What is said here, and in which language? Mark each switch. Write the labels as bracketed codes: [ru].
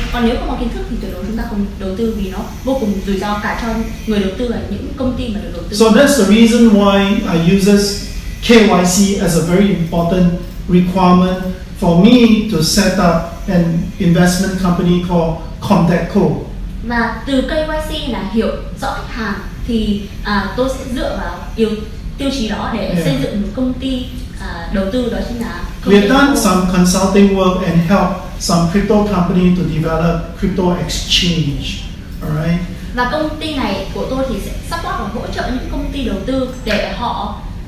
[vi] Còn nếu không có kiến thức thì tuyệt đối chúng ta không đầu tư vì nó vô cùng rủi ro cả cho người đầu tư và những công ty mà được đầu tư. [en] So that's the reason why I uses KYC as a very important requirement for me to set up an investment company called Comtechco. [vi] Và từ KYC là hiểu rõ khách hàng thì tôi sẽ dựa vào tiêu chí đó để xây dựng một công ty đầu tư, đó chính là [en] we have done some consulting work and help some crypto company to develop crypto exchange. Alright. [vi] Và công ty này của tôi thì sẽ support và hỗ trợ những công ty đầu tư để họ